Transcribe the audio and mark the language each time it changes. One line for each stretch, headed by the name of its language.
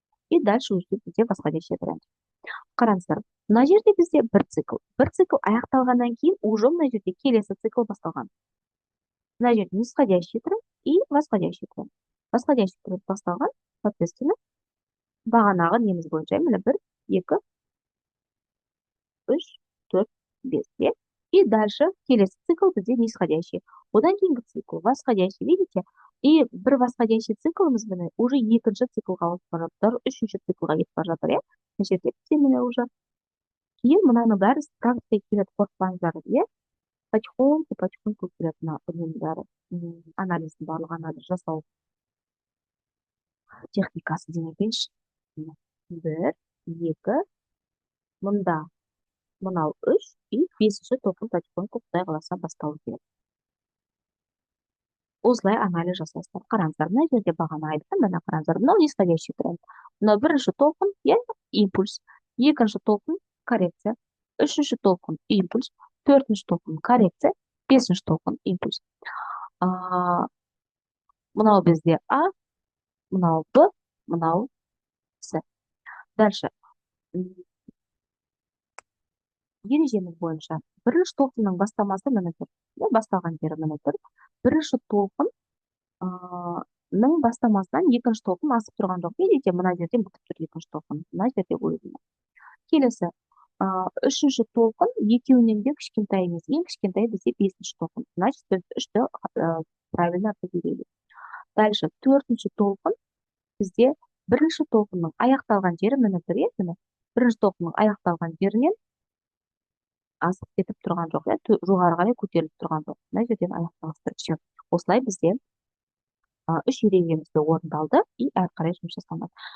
Russian: И дальше уже бізде восходящий тренд.
Kazakh: Қараңыздар, мына жерде бізде бір цикл. Бір цикл аяқталғаннан кейін уже мына жерде келесі цикл басталған.
Russian: Мына жерде нисходящий тренд и восходящий тренд.
Kazakh: Восходящий тренд басталған, соответственно, бағанағы неміз бойынша міне 1, 2, 3, 4, 5. И дальше келесі цикл бізде нисходящий. Одан кейінгі цикл восходящий, видите? И бір восходящий циклымыз міне уже екінші циклға ауысып бара жатыр, үшінші циклға кетіп бара жатыр, иә? Мына жерде бізде міне уже. Кейін мынаның бәрі практикаға келеді, қорықпаңыздар, иә? Потихоньку келеді мына бәрі. Анализдің барлық анализ жасау техникасы демекенші. 1, 2, мұнда мынау 3 и 5-ші толқын потихоньку Құдай қаласа басталу керек. Осылай анализ жасайсыздар. Қараңыздар, мына жерде бағана айттым, мына қараңыздар, мынау нисходящий тренд. Мынау бірінші толқын, импульс, екінші толқын коррекция, үшінші толқын импульс, төртінші толқын коррекция, бесінші толқын импульс. Мынау бізде А, мынау Б, мынау С. Дальше. Ережеміз бойынша бірінші толқынның бастамасы міне тұр. Басталған жері міне тұр. Бірінші толқынның бастамасынан екінші толқын асып тұрған жоқ. Видите, мына жерден бітіп тұр екінші толқын. Мына жерде ойылды. Келесі, үшінші толқын екеуінен де кішкентай емес. Ең кішкентай бізде бесінші толқын.
Russian: Значит, біз үшті правильно определили.
Kazakh: Дальше, төртінші толқын бізде бірінші толқынның аяқталған жері міне тұр. Бірінші толқынның аяқталған жерінен асып кетіп тұрған жоқ, жоғары қарай көтеріліп тұрған жоқ. Мына жерден аяқталыстырып. Осылай бізде үш ережемізді орындалды и әрі қарай жұмыс жасалады.